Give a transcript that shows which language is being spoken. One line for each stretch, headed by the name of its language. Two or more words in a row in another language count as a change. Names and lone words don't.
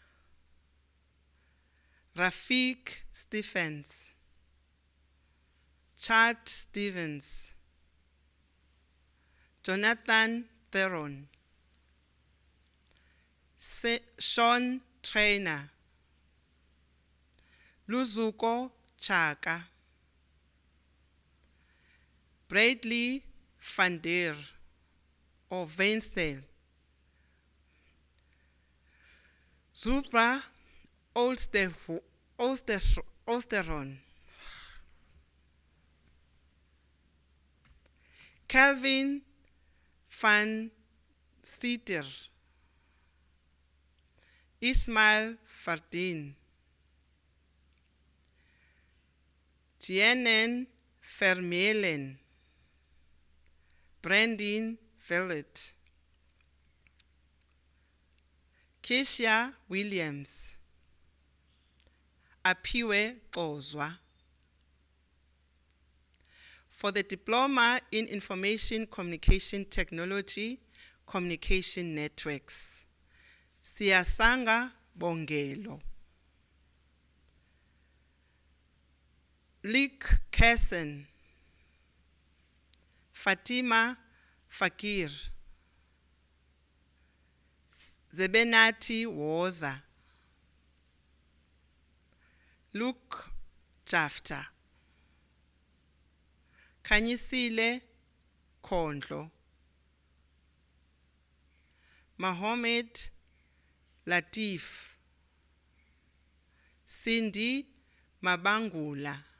English: Rafik Stephens, Chad Stevens, Jonathan Theron, Sean Trainer, Luzuko Chaka, Bradley van der or Vainsdale, Zubra Osteron, Calvin van Steter, Ismail Fardin, Jienen Vermeulen, Brandon Vellet, Keisha Williams, Apiwe Ozwa. For the Diploma in Information Communication Technology, Communication Networks, Siyasanga Bongelo, Lick Kesson, Fatima Fakir, Zebenati Woza, Luke Jafta, Kanyisile Kondlo, Mohammed Latif, Cindy Mabangula,